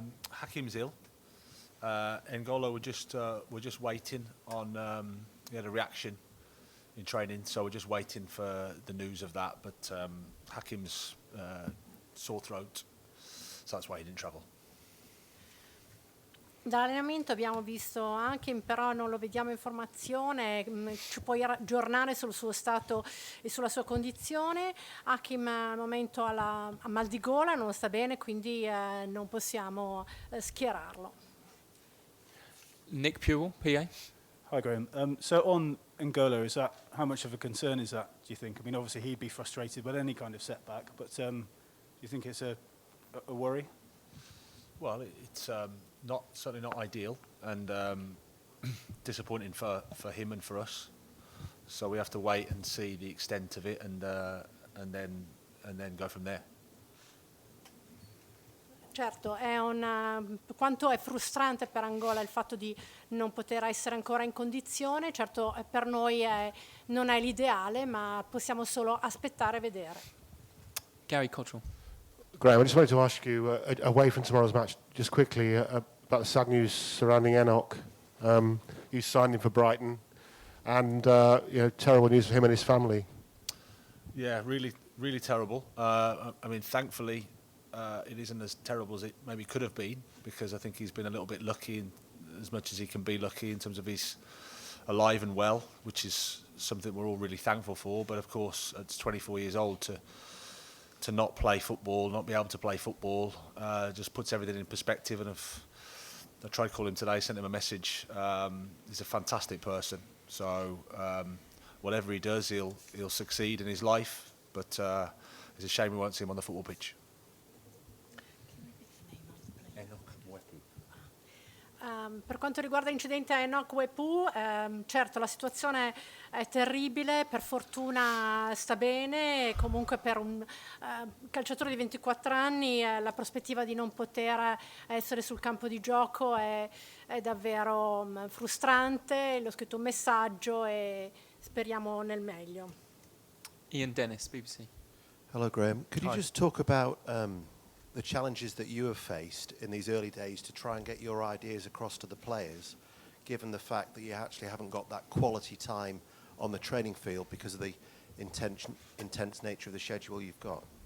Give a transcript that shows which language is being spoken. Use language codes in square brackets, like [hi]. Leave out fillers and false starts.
[en] Hakim's ill. N'Golo, we're just waiting on. He had a reaction in training, so we're just waiting for the news of that. But Hakim's sore throat, so that's why he didn't travel. [it] Dall'allenamento abbiamo visto Hakim, però non lo vediamo in formazione. Ci puoi aggiornare sul suo stato e sulla sua condizione? Hakim al momento ha mal di gola, non sta bene, quindi non possiamo schierarlo. [en] Nick Pewell, PA. Hi Graham. So on N'Golo, how much of a concern is that, do you think? I mean, obviously he'd be frustrated with any kind of setback, but do you think it's a worry? Well, it's certainly not ideal, and disappointing for him and for us. So we have to wait and see the extent of it, and then go from there. [it] Certo, quanto è frustrante per Angola il fatto di non poter essere ancora in condizione. Certo, per noi non è l'ideale, ma possiamo solo aspettare e vedere. [en] Gary Cottrell. Graham, I just wanted to ask you, away from tomorrow's match, just quickly about the sad news surrounding Enock. You signed him for Brighton, and terrible news for him and his family. Yeah, really, really terrible. I mean, thankfully, it isn't as terrible as it maybe could have been, because I think he's been a little bit lucky, as much as he can be lucky in terms of he's alive and well, which is something we're all really thankful for. But of course, at 24 years old, to not play football, not be able to play football, just puts everything in perspective. And I tried to call him today, sent him a message. He's a fantastic person. So whatever he does, he'll succeed in his life. But it's a shame we won't see him on the football pitch. Enock Mwepu. [it] Per quanto riguarda l'incidente a Enock Mwepu, certo la situazione è terribile, per fortuna sta bene. Comunque per un calciatore di 24 anni la prospettiva di non poter essere sul campo di gioco è davvero frustrante. Le ho scritto un messaggio e speriamo nel meglio. [en] Ian Dennis, BBC. Hello, Graham. Could you Hi. just talk about the challenges that you have faced in these early days to try and get your ideas across to the players, given the fact that you actually haven't got that quality time on the training field because of the intense nature of the schedule you've got?